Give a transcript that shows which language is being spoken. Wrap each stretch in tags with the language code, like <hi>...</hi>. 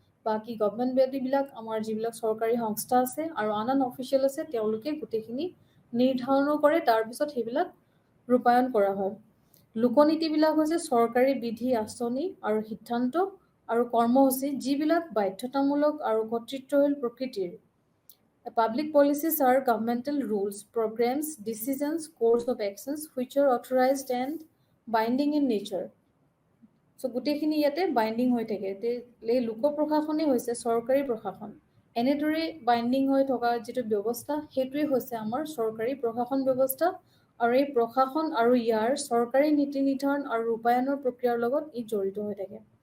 <as>বাকী গভৰ্ণমেণ্ট বডিবিলাক আমাৰ যিবিলাক চৰকাৰী সংস্থা আছে আৰু আন আন অফিচিয়েল আছে তেওঁলোকে গোটেইখিনি নিৰ্ধাৰণো কৰে, তাৰপিছত সেইবিলাক ৰূপায়ণ কৰা হয়। লোকনীতিবিলাক হৈছে চৰকাৰী বিধি, আঁচনি আৰু সিদ্ধান্ত আৰু কৰ্মসূচী যিবিলাক বাধ্যতামূলক আৰু কৰ্তৃত্বশীল প্ৰকৃতিৰ।</as> <en>Public policies are governmental rules, programs, decisions, course of actions which are authorized and binding in nature.</en> <as>গোটেইখিনি ইয়াতে বাইণ্ডিং হৈ থাকে। এই লোক প্ৰশাসনেই হৈছে চৰকাৰী প্ৰশাসন। এনেদৰে বাইণ্ডিং হৈ থকা যিটো ব্যৱস্থা সেইটোৱে হৈছে আমাৰ চৰকাৰী প্ৰশাসন ব্যৱস্থা আৰু এই প্ৰশাসন আৰু ইয়াৰ চৰকাৰী নীতি নিৰ্ধাৰণ আৰু ৰূপায়ণৰ প্ৰক্ৰিয়াৰ লগত ই জড়িত হৈ থাকে।</as>